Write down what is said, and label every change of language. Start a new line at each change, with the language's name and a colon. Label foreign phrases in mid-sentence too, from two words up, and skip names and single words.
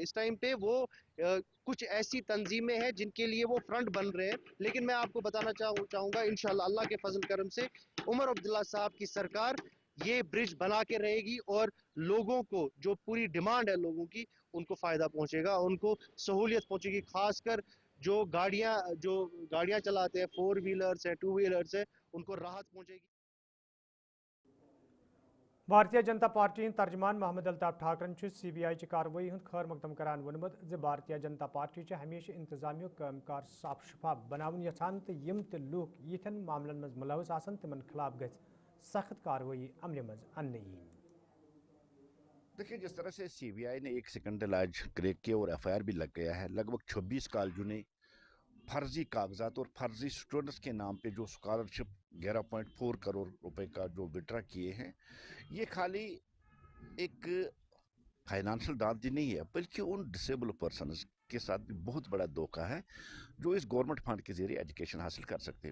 Hindi: इस टाइम पे वो कुछ ऐसी तंजीमें हैं जिनके लिए वो फ्रंट बन रहे हैं, लेकिन मैं आपको बताना चाहूंगा इंशाल्लाह अल्लाह के फजल करम से उमर अब्दुल्ला साहब की सरकार ये ब्रिज बना के रहेगी, और लोगों को जो पूरी डिमांड है लोगों की, उनको फायदा पहुंचेगा, उनको सहूलियत पहुंचेगी, खासकर जो गाड़ियां चलाते हैं, 4 व्हीलर्स है, 2 व्हीलर्स है, उनको राहत पहुंचेगी।
Kashmiri: भारतीय जनता पार्टी तर्जमान मोहम्मद अल्ताफ ठाकरन CBI ची कार्रवाई हंद खैर मकदम करान वोनमुत ज भारतीय जनता पार्टी हमेशा इंतजामिया कामकार साफ शफाफ बनावन यछान तो यम ते लूक यिथन मामलन मज मुलवस आसन तिमन खिलाफ गज सख्त कार्रवाई अमल मज अन्न यी।
Hindi: देखिए, जिस तरह से CBI ने 1 सेकंड आज क्रैक किया और FIR भी लग गया है, लगभग 26 कॉलेजों ने फर्जी कागजात और फर्जी स्टूडेंट्स के नाम पे जो स्कॉलरशिप 11.4 करोड़ रुपए का जो विड्रा किए हैं, ये खाली एक फाइनेंशियल दांती नहीं है, बल्कि उन
English: disable persons
Hindi: के साथ भी बहुत बड़ा धोखा है जो इस
English: government fund
Hindi: के जरिए एजुकेशन हासिल कर सकते हैं।